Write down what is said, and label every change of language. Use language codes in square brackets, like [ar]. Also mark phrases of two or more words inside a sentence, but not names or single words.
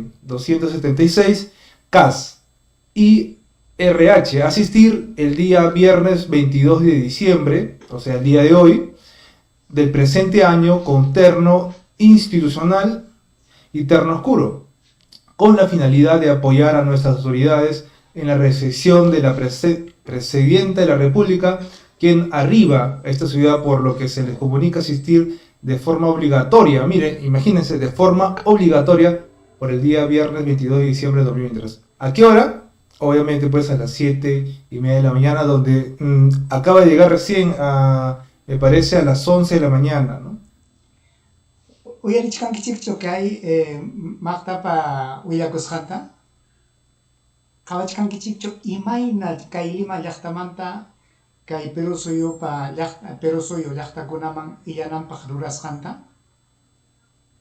[es] 276 CAS y RH asistir el día viernes 22 de diciembre, o sea, el día de hoy, del presente año con terno institucional y terno oscuro, con la finalidad de apoyar a nuestras autoridades en la recepción de la Presidenta de la República, quien arriba a esta ciudad, por lo que se les comunica asistir de forma obligatoria. Miren, imagínense, de forma obligatoria por el día viernes 22 de diciembre de 2023. ¿A qué hora? Obviamente pues a las 7:30 de la mañana, donde acaba de llegar recién me parece a las 11 de la mañana, ¿no? [qu] Uyarichkankichikchu kay maqtapa willakusqanta? Qhawachkankichikchu imayna kay Lima llaqtamanta kay Perú suyu llaqtakunaman illananpaq rurasqanta?